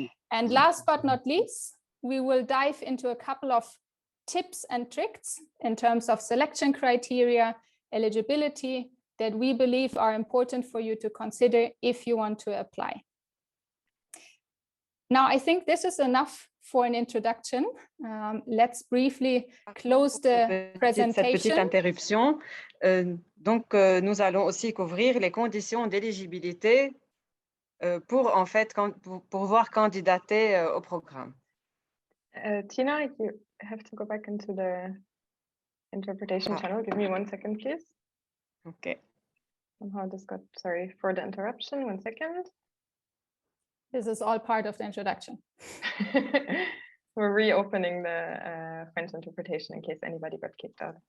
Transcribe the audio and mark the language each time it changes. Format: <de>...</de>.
<en>And last but not least, we will dive into a couple of tips and tricks in terms of selection criteria, eligibility, that we believe are important for you to consider if you want to apply. Now, I think this is enough for an introduction. Let's briefly close the presentation.</en> <fr>Cette petite interruption. Nous allons aussi couvrir les conditions d'éligibilité pour en fait pour pouvoir candidater au programme.</fr> <en>Tina, you have to go back into the interpretation channel. Give me 1 second, please. Okay. Somehow this got, sorry for the interruption. 1 second. This is all part of the introduction. We're reopening the French interpretation in case anybody got kicked out.</en>